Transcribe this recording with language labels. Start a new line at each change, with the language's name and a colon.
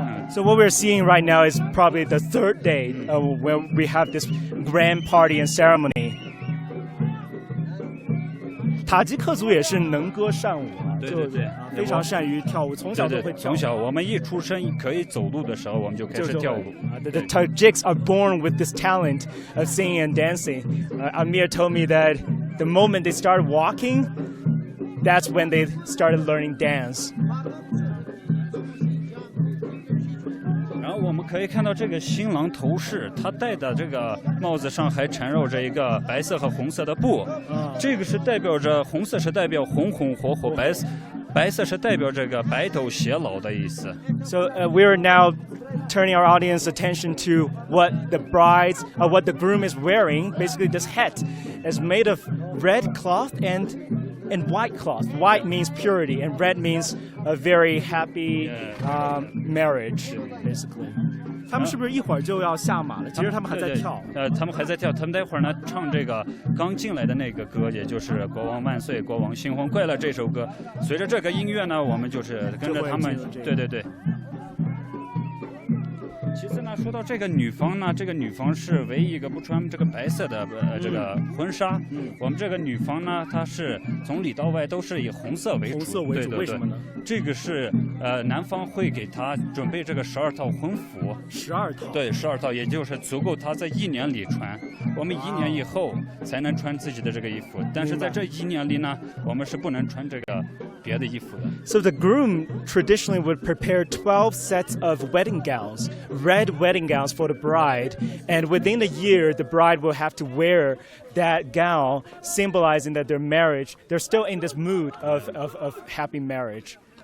English: So what we're seeing right now is probably the third day when we have this grand party and ceremony.
Chinese: 塔吉克族也是能歌善舞啊，对对对，非常善于跳舞，从小都会跳。从小我们一出生可以走路的时候，我们就开始跳舞。
English: The Tajiks are born with this talent of singing and dancing. Amir told me that the moment they started walking, that's when they started learning dance.
Chinese: 然后我们可以看到这个新郎头饰，他戴的这个帽子上还缠绕着一个白色和红色的布，这个是代表着红色是代表红红火火，白色是代表这个白头偕老的意思。
English: So we are now turning our audience attention to what the groom is wearing. Basically, this hat is made of red cloth and white cloth. White means purity, and red means a very happy marriage, basically.
Chinese: 他们是不是一会儿就要下马了？其实他们还在跳。他们还在跳。他们待会儿呢唱这个刚进来的那个歌，也就是《国王万岁，国王新婚快乐》这首歌。随着这个音乐呢，我们就是跟着他们。对对对。其次呢，说到这个女方呢，这个女方是唯一一个不穿这个白色的这个婚纱。我们这个女方呢，她是从里到外都是以红色为主。红色为主，为什么呢？这个是男方会给她准备这个12套婚服。 12套。对，12套，也就是足够她在1年里穿。我们1年以后才能穿自己的这个衣服，但是在这1年里呢，我们是不能穿这个别的衣服的。
English: So the groom traditionally would prepare 12 sets of wedding gowns, red wedding gowns for the bride, and within a year, the bride will have to wear that gown, symbolizing that they're still in this mood of happy marriage.